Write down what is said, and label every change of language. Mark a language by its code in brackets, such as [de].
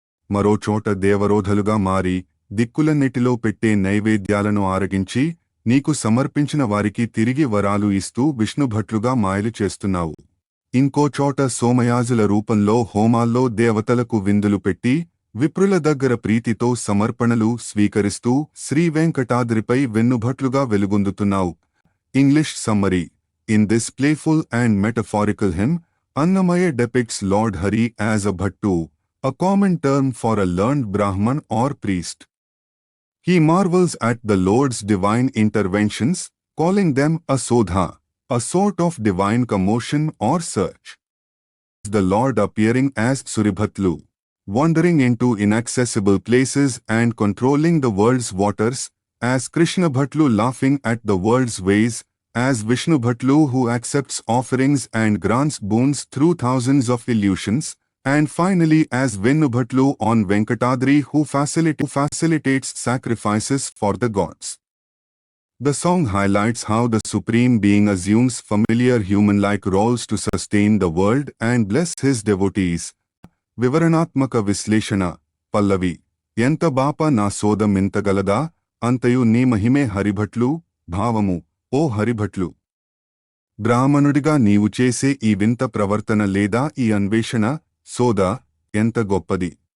[te] మరోచోట దేవరోధలుగా మారి దిక్కులన్నిటిలో పెట్టే నైవేద్యాలను ఆరగించి నీకు సమర్పించిన వారికి తిరిగి వరాలు ఇస్తూ విష్ణుభట్లుగా మాయలు చేస్తున్నావు. ఇంకోచోట సోమయాజుల రూపంలో హోమాల్లో దేవతలకు విందులు పెట్టి విప్రుల దగ్గర ప్రీతితో సమర్పణలు స్వీకరిస్తూ శ్రీవేంకటాద్రిపై వెన్నుభట్లుగా వెలుగొందుతున్నావు. [en] English summary: In this playful and metaphorical hymn, Annamaya depicts Lord Hari as a bhattu, a common term for a learned Brahman or priest. He marvels at the Lord's divine interventions, calling them a sodha, a sort of divine commotion or search. The Lord appearing as Suribhatlu, wandering into inaccessible places and controlling the world's waters, as Krishna Bhatlu laughing at the world's ways, as Vishnu Bhatlu who accepts offerings and grants boons through thousands of illusions, and finally as Vennu Bhatlu on Venkatadri who facilitates sacrifices for the gods. The song highlights how the Supreme Being assumes familiar human-like roles to sustain the world and bless his devotees. [te] వివరణాత్మక విశ్లేషణ పల్లవి: ఎంత బాప నా సోదమింతగలదా, అంతయు నీ మహిమే హరిభట్లు. భావము: ఓ హరిభట్లు, బ్రాహ్మణుడిగా నీవు చేసే ఈ వింత ప్రవర్తన లేదా ఈ అన్వేషణ, సోద ఎంత గొప్పది!